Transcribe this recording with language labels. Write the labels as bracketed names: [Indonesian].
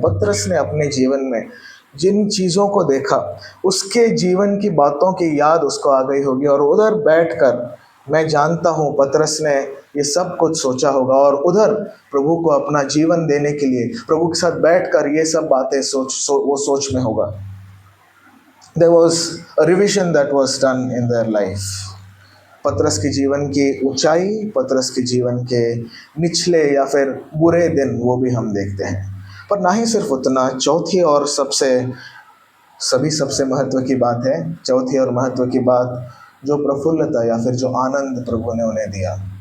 [Hindi] पतरस ने अपने जीवन में जिन चीज़ों को देखा, उसके जीवन की बातों की याद उसको आ गई होगी, और उधर बैठकर मैं जानता हूँ पतरस ने ये सब कुछ सोचा होगा, और उधर प्रभु को अपना जीवन देने के लिए प्रभु के साथ बैठकर ये सब बातें वो सोच में होगा। [English] There was a revision that was done in their life। [Hindi] पतरस के जीवन की ऊंचाई, पतरस के जीवन के निचले या फिर बुरे दिन, वो भी हम देखते हैं। पर ना ही सिर्फ उतना, चौथी और सबसे महत्व की बात है, चौथी और महत्व की बात, जो प्रफुल्लता या फिर जो आनंद प्रभु ने उन्हें दिया।